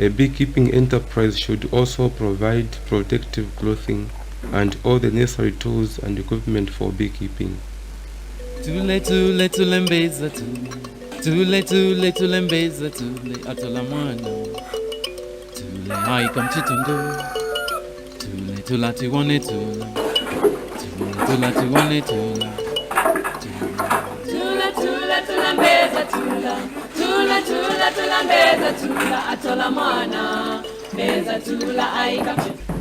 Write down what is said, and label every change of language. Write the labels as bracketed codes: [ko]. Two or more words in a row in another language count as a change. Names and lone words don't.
[en] beekeeping enterprise should also provide protective clothing and all the necessary tools and equipment for beekeeping. [ny] Tule tule tule mbeza tule tule tule tule mbeza tule atola mwana tule haika mchitondo tule tula tiwane tule tule tula tiwane tule tule tule tule mbeza tule tula tula tula mbeza tula atola mwana mbeza tula haika mchitondo.